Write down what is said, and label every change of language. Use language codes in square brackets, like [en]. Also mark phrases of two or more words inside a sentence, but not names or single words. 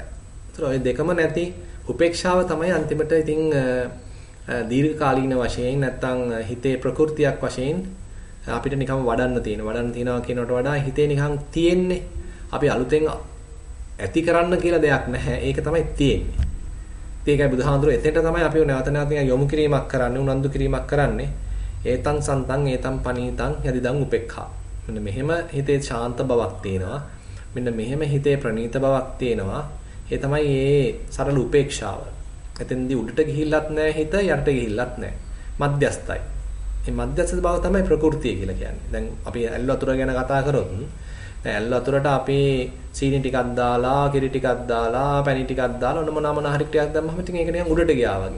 [si] ඒතර ඔය දෙකම නැති උපේක්ෂාව තමයි අන්තිමට ඉතින් දීර්ඝකාලීන වශයෙන් නැත්තම් හිතේ ප්‍රകൃතියක් වශයෙන් අපිට නිකන් වඩන්න තියෙනවා කියනකට වඩා හිතේ නිකන් තියෙන්නේ අපි අලුතෙන් ඇති කරන්න කියලා දෙයක් නැහැ. ඒක තමයි තියෙන්නේ. ඒකයි බුදුහාඳුර එතෙන්ට තමයි අපි නැවත යොමු කිරීමක් කරන්නේ උනන්දු කිරීමක් කරන්නේ. [pi] ඒතං සන්තං ඒතං පනීතං යදිදං උපේක්ඛා. [si] මෙන්න මෙහෙම හිතේ ශාන්ත බවක් තියෙනවා. මෙන්න මෙහෙම හිතේ ප්‍රණීත බවක් තියෙනවා. ඒ තමයි මේ සරල උපේක්ෂාව. එතෙන්දී උඩට ගිහිල්ලත් නැහැ හිත යටට ගිහිල්ලත් නැහැ. මධ්‍යස්ථයි. මේ මධ්‍යස්ථ බව තමයි ප්‍රകൃතිය කියලා කියන්නේ. දැන් අපි ඇල් වතුර ගැන කතා කරොත් දැන් ඇල් වතුරට අපි සීනි ටිකක් දාලා, කිරි ටිකක් දාලා, පැණි ටිකක් දාලා ඔන්න මොනවා හරි ටිකක් දැම්මම ඉතින් ඒක නිකන් උඩට ගියා වගේ.